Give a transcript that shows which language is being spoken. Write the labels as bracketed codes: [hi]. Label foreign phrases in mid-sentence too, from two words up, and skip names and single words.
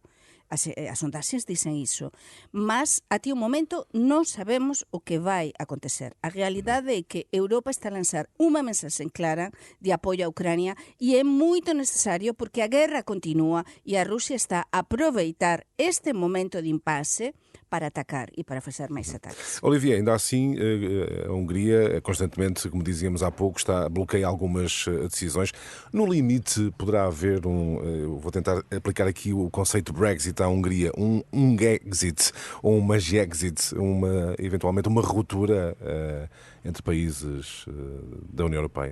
[gl] As sondaxes dicen iso, mas até o momento non sabemos o que vai acontecer. A realidade é que Europa está a lanzar unha mensaxe clara de apoio a Ucrania e é moito necesario porque a guerra continúa e a Rusia está a aproveitar este momento de impasse para atacar e para fazer mais ataques. [pt] Olivier, ainda assim, a Hungria constantemente, como dizíamos há pouco, bloqueia algumas decisões. No limite, poderá haver eu vou tentar aplicar aqui o conceito Brexit à Hungria, um Gexit ou uma Gexit, eventualmente uma ruptura entre países da União Europeia.